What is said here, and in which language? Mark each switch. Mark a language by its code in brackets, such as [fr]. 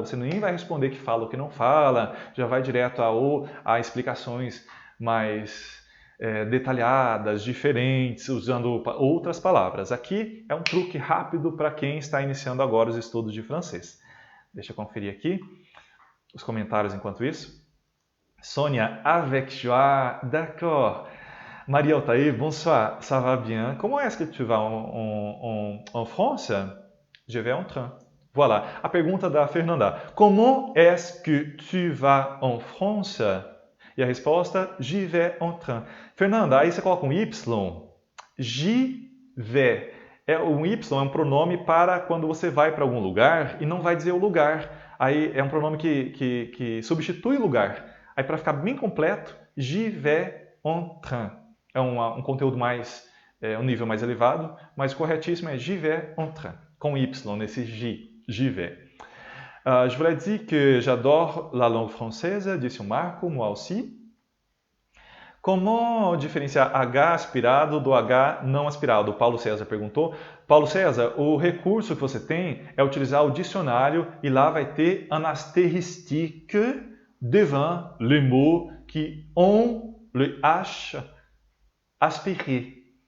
[pt] Você nem vai responder que fala ou que não fala, já vai direto a explicações mais detalhadas, diferentes, usando outras palavras. Aqui é um truque rápido para quem está iniciando agora os estudos de francês. Deixa eu conferir aqui os comentários enquanto isso. [fr] Sônia, avec joie, d'accord. Maria Altair, bonsoir, ça va bien? Comment est-ce que tu vas en France? Je vais en train. Voilà. [pt] A pergunta da Fernanda. [fr] Comment est-ce que tu vas en France? [pt] E a resposta, [fr] j'y vais en train. [pt] Fernanda, aí você coloca um Y. [fr] J'y vais. [pt] Um Y é um pronome para quando você vai para algum lugar e não vai dizer o lugar. Aí é um pronome que substitui o lugar. Aí para ficar bem completo, [fr] j'y vais en train. [pt] É um conteúdo mais, um nível mais elevado, mas o corretíssimo é [fr] j'y vais en train. [pt] Com Y nesse [fr] j'y vais. Je voulais dire que j'adore la langue française, [pt] disse o Marco, [fr] moi aussi. [pt] Comment diferenciar H aspirado do H não aspirado? O Paulo César perguntou. Paulo César, o recurso que você tem é utilizar o dicionário e lá vai ter [fr] un astéristique devant le mot qui ont le H aspiré.